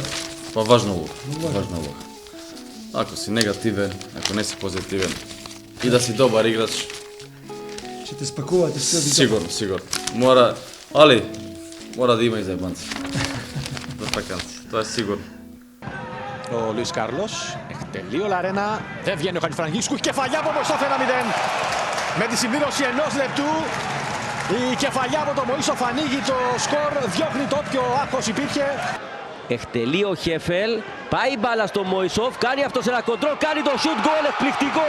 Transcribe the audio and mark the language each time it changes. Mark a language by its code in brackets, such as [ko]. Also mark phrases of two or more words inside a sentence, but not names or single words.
[mk] Па важна улога, важна улога. Ако си негативен, ако не си позитивен и да си добар играч, ќе те спакувате се сигурно. Мора да има и заебанци. За таканци, тоа е сигурно. [el] Ο Λουίς Κάρλος, εκτελεί ο Λαρένα, δεν βγαίνει ο Χατζηφραγίσκου, κεφαλιά από Μωυσόφ 1-0. Με τη συμπλήρωση ενός λεπτού, η κεφαλιά από τον Μωυσόφ ανοίγει το σκορ, διώχνει το όποιο άγχος υπήρχε. Εκτελεί ο Χέφελ, πάει μπάλα στο Μόισοφ, κάνει αυτό ένα κοντρόλ, κάνει το [en] shoot goal [el] εκπληκτικό.